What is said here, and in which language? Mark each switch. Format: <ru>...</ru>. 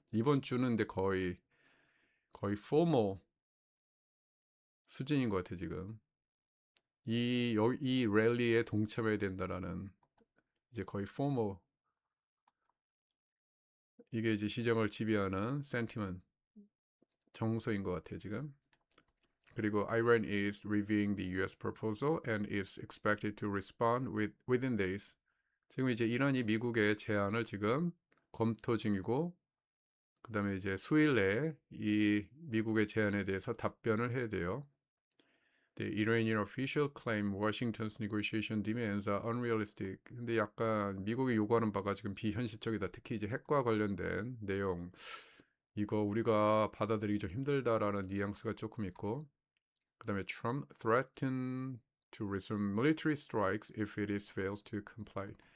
<ko>이번 주는 근데 거의 포모 수준인 것 같아요 지금. 이 랠리에 동참해야 된다라는, 이제 거의 포모, 이게 이제 시장을 지배하는 센티먼 정서인 것 같아요 지금. 그리고</ko> <en>Iran is reviewing the US proposal and is expected to respond within days.</en> <ko>지금 이제 이란이 미국의 제안을 지금 검토 중이고, 그 다음에 이제 수일 내에 이 미국의 제안에 대해서 답변을 해야 돼요.</ko> <en>The Iranian official claim Washington's negotiation demands are unrealistic.</en> <ko>근데 약간 미국이 요구하는 바가 지금 비현실적이다. 특히 이제 핵과 관련된 내용, 이거 우리가 받아들이기 좀 힘들다라는 뉘앙스가 조금 있고, 그 다음에</ko> <en>Trump threatened to resume military strikes if it is fails to comply.</en>